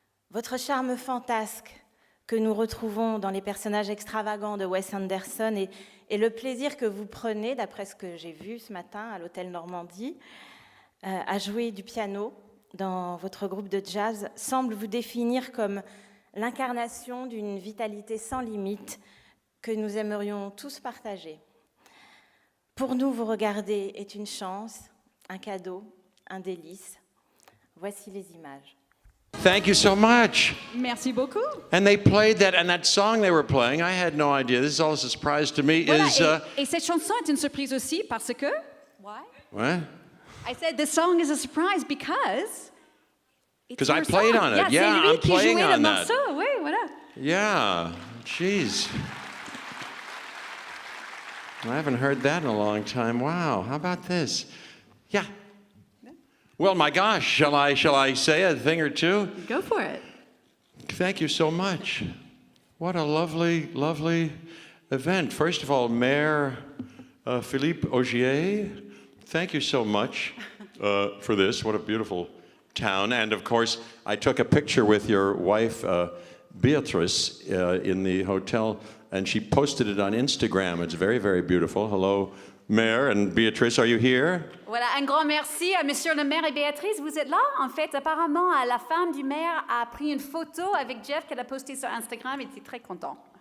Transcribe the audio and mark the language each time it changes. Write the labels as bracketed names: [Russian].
[French] Votre charme fantasque que nous retrouvons dans les personnages extravagants de Wes Anderson et le plaisir que vous prenez, d'après ce que j'ai vu ce matin à l'hôtel Normandie, à jouer du piano dans votre groupe de jazz, semble vous définir comme l'incarnation d'une vitalité sans limite que nous aimerions tous partager. Pour nous, vous regarder est une chance, un cadeau, un délice. Voici les images. [English] Thank you so much. [French] Merci beaucoup. [English] And they played that, and that song they were playing, I had no idea. This is all a surprise to me. [French] Voilà, et cette chanson est une surprise aussi parce que... [English] Why? What? I said the song is a surprise because... Because I played on it. Yeah, I'm playing on that. [French] Morceau. Oui, voilà. [English] Yeah, jeez. I haven't heard that in a long time. Wow, how about this? Yeah. Well, my gosh, shall I say a thing or two? Go for it. Thank you so much. What a lovely, lovely event. First of all, Mayor Philippe Augier, thank you so much for this. What a beautiful town. And of course, I took a picture with your wife, Beatrice, in the hotel, and she posted it on Instagram. It's very, very beautiful. Hello, Mayor and Beatrice, are you here? [French] Voilà, un grand merci à Monsieur le maire et Béatrice. Vous êtes là? En fait, apparemment, la femme du maire a pris une photo avec Jeff qu'elle a postée sur Instagram et était très content.